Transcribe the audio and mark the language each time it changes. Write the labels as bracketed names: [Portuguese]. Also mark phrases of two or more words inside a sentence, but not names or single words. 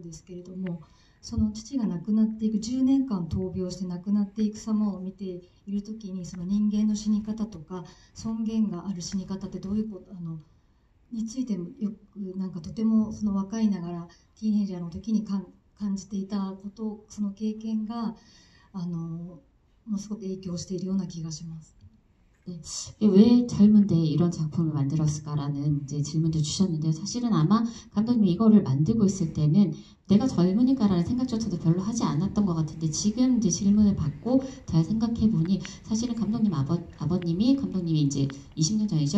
[Japanese] ですけれども、その父が亡くなっていく10年間闘病して亡くなっていく様を見ている時に、その人間の死に方とか尊厳がある死に方ってどういうことについてもよくなんかとてもその若いながらティーンエイジャーの時に感じていたこと、その経験がものすごく影響しているような気がします。 [Korean] 네. 왜 젊은데 이런 작품을 만들었을까라는 이제 질문도 주셨는데요. 사실은 아마 감독님이 이거를 만들고 있을 때는 내가 젊으니까라는 생각조차도 별로 하지 않았던 것 같은데, 지금 이제 질문을 받고 잘 생각해 보니 사실은 감독님 감독님이 이제 20년 전이죠.